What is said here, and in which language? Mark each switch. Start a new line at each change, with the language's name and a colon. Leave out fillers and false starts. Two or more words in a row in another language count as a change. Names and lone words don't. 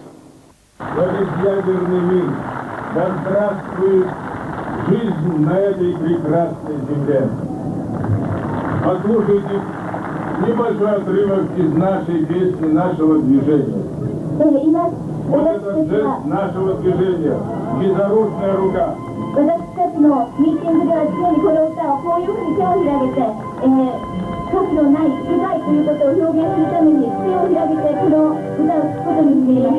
Russian: За безъядерный мир, да здравствует жизнь на этой прекрасной земле. послушайте небольшой отрывок из нашей песни, нашего движения. Вот этот жест нашего движения. Безоружная рука.
Japanese: 私たちのミーティングでは常にこの歌をこういうふうに手を広げて、歌詞のない主題ということを表現するために手を広げてこの歌を聴くことにしています。